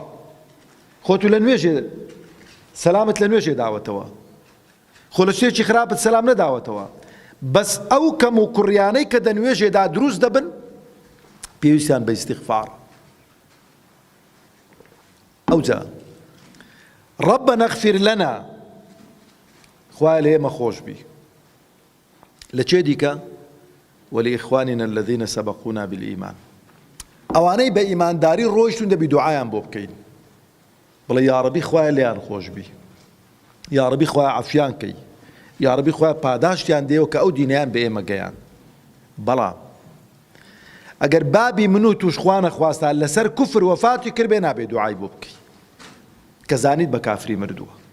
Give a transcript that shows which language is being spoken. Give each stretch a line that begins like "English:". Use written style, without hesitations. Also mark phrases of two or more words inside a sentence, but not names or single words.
Central Kurdish: خۆت لە نوێژێ سەلامت لە نوێژێ داوەتەوە، خۆ لە شتێکی خراپت سەلام نەداوەتەوە، بەس ئەو کەم و کوڕیانەی کە دەنوێژێدا دروست دەبن پێویستیان بە ئیستیغفار.
Arabic: ئەوجا ربنا اغفر لنا،
Central Kurdish: خوایە لە ئێمە خۆش بی. لە چێ دیکە؟
Arabic: ولإخواننا الذين سبقونا بالإيمان،
Central Kurdish: ئەوانەی بە ئیمانداری ڕۆیشتون دەبی دوعایان بۆ بکەین، بڵێ یا ڕەبی خوایە لێیان خۆش بی، یا ڕەبی خوایە عەفیان کەی، یا ڕەبی خوایە پاداشتیان دێوە کە ئەو دینیان بە ئێمە گەیان. بەڵام ئەگەر بابی من و توش خوا نەخواستە لەسەر کوفر وەفاتی کرد بێ نابێ دوعای بۆ بکەی کە زانیت بە کافری مردووە.